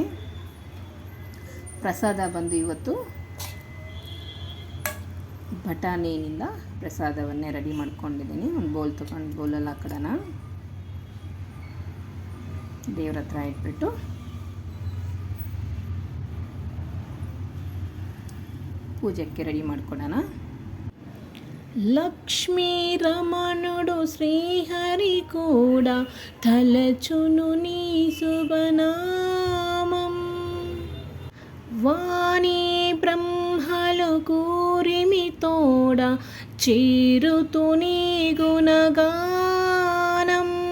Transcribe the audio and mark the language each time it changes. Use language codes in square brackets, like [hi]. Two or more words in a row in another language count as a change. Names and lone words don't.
[kn] ಪ್ರಸಾದ ಬಂದು ಇವತ್ತು ಬಟಾಣಿಯಿಂದ ಪ್ರಸಾದವನ್ನೇ ರೆಡಿ ಮಾಡ್ಕೊಂಡಿದ್ದೀನಿ. ಒಂದು ಬೌಲ್ ತೊಗೊಂಡು ಬೌಲಲ್ಲಿ ಹಾಕೋಣ. ದೇವ್ರ ಹತ್ರ ಇಟ್ಬಿಟ್ಟು ಪೂಜೆಗೆ ರೆಡಿ ಮಾಡ್ಕೊಡೋಣ. [te] లక్ష్మీ రమణుడు శ్రీహరి కూడా తలచును నీ శుభనామం. వాణి బ్రహ్మలు కూరిమి తోడ చేరుతు నీ గుణగానం.